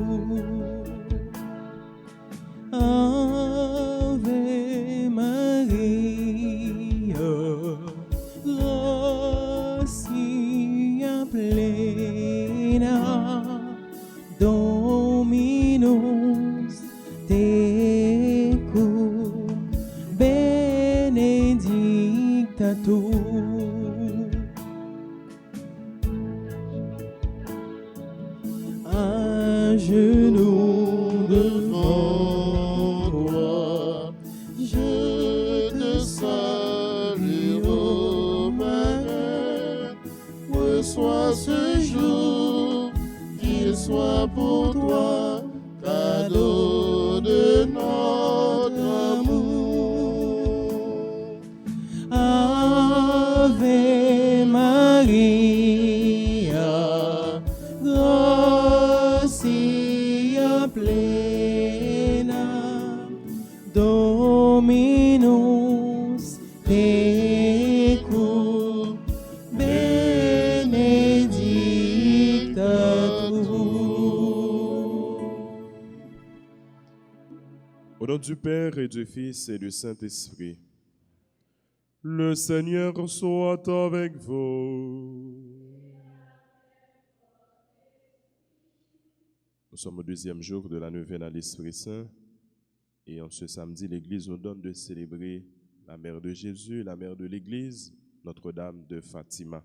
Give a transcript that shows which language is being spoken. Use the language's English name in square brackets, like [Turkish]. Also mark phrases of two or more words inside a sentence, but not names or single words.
[Latin] Ave Maria, gratia plena, Dominus tecum, benedicta tu. [French] À genoux devant toi, je te salue, ô Marie. Reçois ce jour, qu'il soit pour toi cadeau de notre amour. [Latin] Ave Maria, gratia plena, Dominus tecum, benedicta tu. [French] Au nom du Père et du Fils et du Saint-Esprit, le Seigneur soit avec vous. Nous sommes au deuxième jour de la neuvaine à l'Esprit Saint et en ce samedi, l'Église nous donne de célébrer la mère de Jésus, la mère de l'Église, Notre-Dame de Fatima.